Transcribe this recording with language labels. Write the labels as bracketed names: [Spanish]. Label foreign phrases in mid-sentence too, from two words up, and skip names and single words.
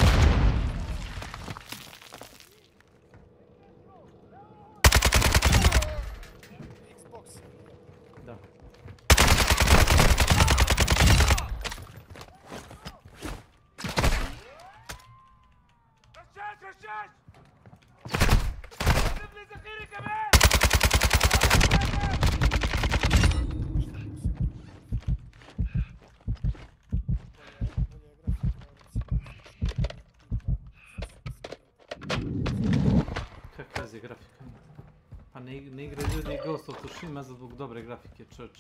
[Bosnian] Xbox. Da. [Arabic] رشاش اضرب لي ذخيرة كمان. [Bosnian] Kakva je grafika? Pa ne igra ljudi Ghost of Tsushima zbog dobre grafike, čoč.